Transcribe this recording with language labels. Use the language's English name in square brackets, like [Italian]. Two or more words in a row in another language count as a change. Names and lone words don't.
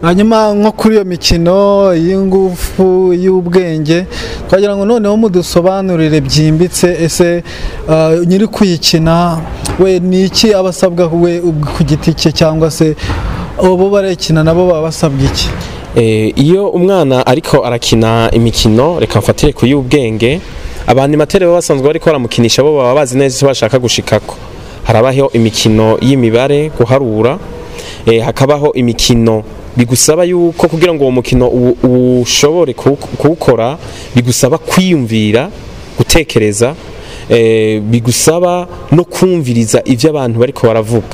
[Kinyarwanda] Hanyuma nko kuri iyo mikino y'inguvu y'ubwenge twagira ngo noneho mudusobanurire byimbitse ese nyiri kuyikina we niki abasabwa we ku giti cye cyangwa se abo barekina nabo baba basabwa iki? [Rundi] Iyo umwana ariko arakina imikino, reka mfatire ku y'ubwenge, abanimatere baba basanzwe bariko baramukinisha bo baba bazi neza icyo bashaka gushikako. Harabaho imikino y'imibare, guharura, hakabaho imikino bigusaba yuko kugira ngo uwo mukino ushobore kuwukora bigusaba kwiyumvira, gutekereza, bigusaba no kumviriza ivyo abantu bariko baravuga.